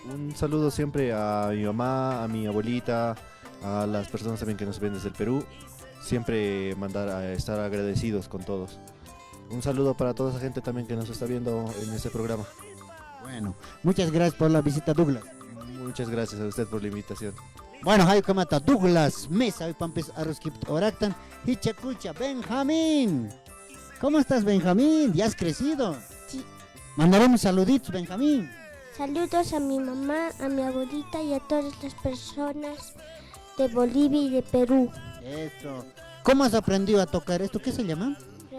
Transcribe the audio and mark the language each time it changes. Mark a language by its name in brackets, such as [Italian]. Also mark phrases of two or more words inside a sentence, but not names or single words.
[Spanish] Un saludo siempre a mi mamá, a mi abuelita, a las personas también que nos ven desde el Perú. Siempre mandar a estar agradecidos con todos. Un saludo para toda esa gente también que nos está viendo en este programa. Bueno, muchas gracias por la visita, Douglas. Muchas gracias a usted por la invitación. Bueno, hay como está Douglas Mesa, hoy [Aymara] pampes arroskip oractan, hichacucha, [Spanish] Benjamín. ¿Cómo estás, Benjamín? ¿Ya has crecido? Sí. Mandaremos saluditos, Benjamín. Saludos a mi mamá, a mi abuelita y a todas las personas de Bolivia y de Perú. Eso. ¿Cómo has aprendido a tocar esto? ¿Qué se llama? Reco.